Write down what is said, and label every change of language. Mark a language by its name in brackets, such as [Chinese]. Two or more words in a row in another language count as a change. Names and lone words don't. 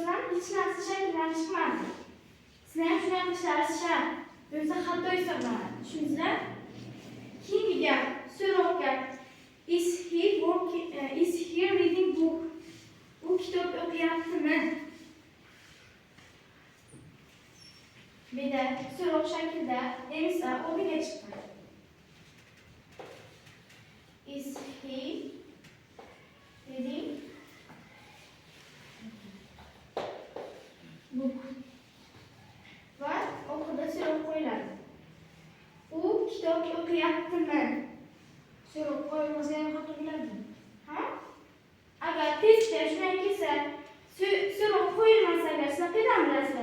[Uzbek] hech narsa shakildan chiqmadi. Sizlar ham shunday qilishlaringiz shart. Yo'qsa xato hisoblanadi. Tushundingizlar? Keyingi gap, so'roq gap. [English] Is he reading book? [Uzbek] U kitob o'qiyaptimi? Beda so'roq shaklida emsa o'rniga chiqqan. [English] Is he reading book? [Uzbek] Va oxirida so'roq qo'yiladi. U kitob o'qiyaptimi? So'roq qo'yilmasa ham xato bo'ladi. Ha? Agar testda shunday kelsa, so'roq qo'yilmasa agar sizlar qayerdan bilasizlar?